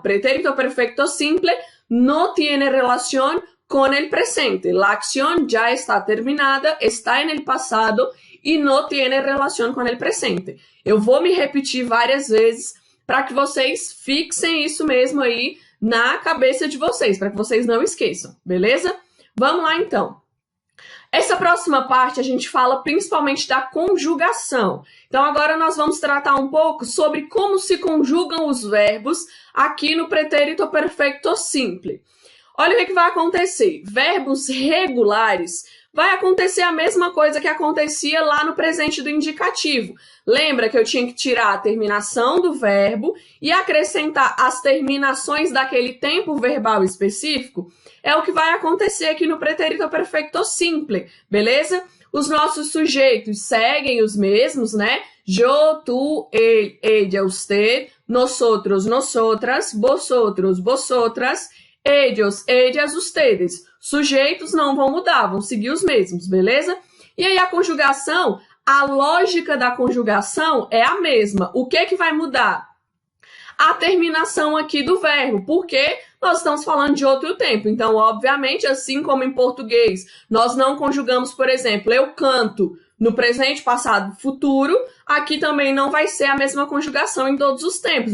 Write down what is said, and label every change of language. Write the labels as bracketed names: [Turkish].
[Spanish] Pretérito perfecto simple no tiene relación con el presente. La acción ya está terminada, está en el pasado [Portuguese] e não tem relação com o presente. Eu vou me repetir várias vezes para que vocês fixem isso mesmo aí na cabeça de vocês, para que vocês não esqueçam, beleza? Vamos lá então. Essa próxima parte a gente fala principalmente da conjugação. Então agora nós vamos tratar um pouco sobre como se conjugam os verbos aqui no pretérito perfecto simple. Olha o que vai acontecer. Verbos regulares vai acontecer a mesma coisa que acontecia lá no presente do indicativo. Lembra que eu tinha que tirar a terminação do verbo e acrescentar as terminações daquele tempo verbal específico? É o que vai acontecer aqui no pretérito perfecto simple, beleza? Os nossos sujeitos seguem os mesmos, né? [Spanish] Yo, tú, él, ella, usted, nosotros, nosotras, vosotros, vosotras, ellos, ellas, ustedes. [Portuguese] Sujeitos não vão mudar, vão seguir os mesmos, beleza? E aí a conjugação, a lógica da conjugação é a mesma. O que vai mudar? A terminação aqui do verbo, porque nós estamos falando de outro tempo. Então, obviamente, assim como em português, nós não conjugamos, por exemplo, eu canto no presente, passado, futuro, aqui também não vai ser a mesma conjugação em todos os tempos.